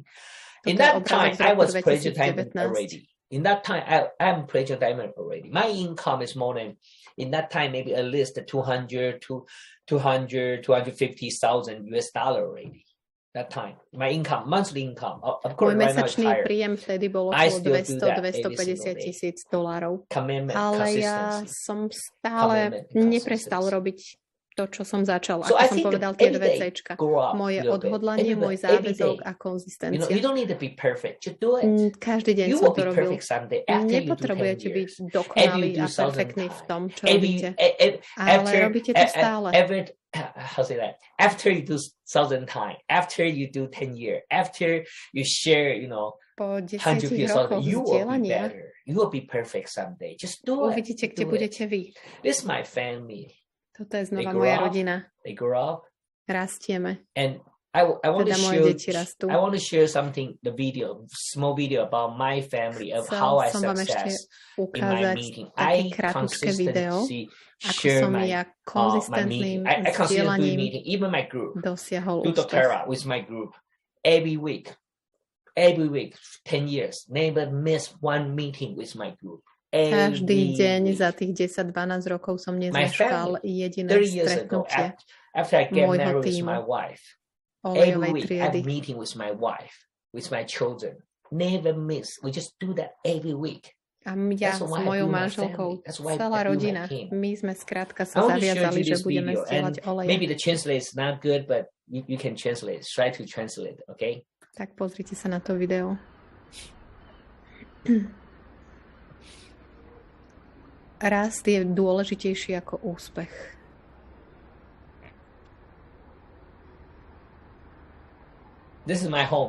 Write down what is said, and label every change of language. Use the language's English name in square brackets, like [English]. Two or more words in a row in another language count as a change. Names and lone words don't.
[English] In that time, I was President Diamond already. In that time, I'm President Diamond already. My income is more than, in that time, maybe at least 250,000 US dollar already. That time, my income, monthly income, of course, [Slovak] môj mesačný príjem vtedy bol okolo 200-250 tisíc dolárov. Ale ja som stále neprestal robiť to, čo som začal, ako som povedal, tie 2 vecečka. Moje odhodlanie, môj záväzok a konzistencia. Každý deň som to robil. Nepotrebujete byť dokonalý a perfektný v tom, čo robíte. Ale robíte to stále. [English] After you do 1,000 times, after you do 10 years, after you share, [Slovak] po 10 rokoch vzdielania, [English] you will be perfect someday. Just do it. [Slovak] Uvidíte, kde budete vy. [English] This is my family. [Slovak] Toto je znova moja rodina. [English] They grow up. [Slovak] Rastieme. [English] And I want to share something, small video about my family of how I success in my meeting. I consistently share my meeting. I consistently meeting, even my group. Do dōTERRA with my group every week, 10 years. Never miss one meeting with my group. [Slovak] Každý deň za tých 10-12 rokov som nezmeškal jediné stretnutie môjho tímu. [English] Every week I have meeting with my wife, with my children. Never miss. We just do that every week. [Slovak] A ja s mojou manželkou, celá rodina, my sme skrátka sa zaviazali, že budeme zdieľať oleje. [English] Maybe the translate is not good, but you can translate. Try to translate, okay? [Slovak] Tak pozrite sa na to video. Rast je dôležitejší ako úspech. [English] This is my home.